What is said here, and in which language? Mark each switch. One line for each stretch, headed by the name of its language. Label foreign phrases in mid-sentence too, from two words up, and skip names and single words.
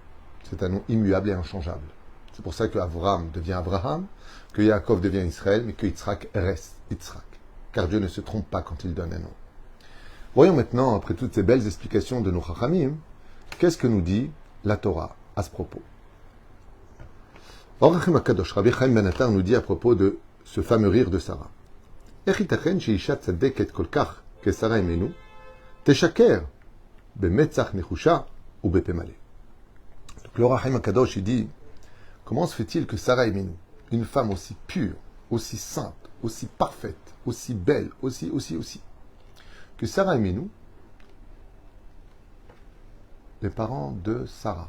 French: C'est un nom immuable et inchangeable. C'est pour ça que Avram devient Abraham, que Yaakov devient Israël, mais que Yitzhak reste Yitzhak. Car Dieu ne se trompe pas quand il donne un nom. Voyons maintenant, après toutes ces belles explications de nos Chachamim, qu'est-ce que nous dit la Torah à ce propos. Or Achim HaKadosh, Rabbi Chaim Ben Attar nous dit à propos de ce fameux rire de Sarah.
Hebrew: איך ייתכן שאישה צדקת כל כך כשרה אימנו, תשקר במצח נחושה ובפה מלא.
French: Donc le Rahim HaKadosh, il dit, comment se fait-il que Sarah Imenu, une femme aussi pure, aussi sainte, aussi parfaite, aussi belle, aussi, que Sarah Imenu, les parents de Sarah.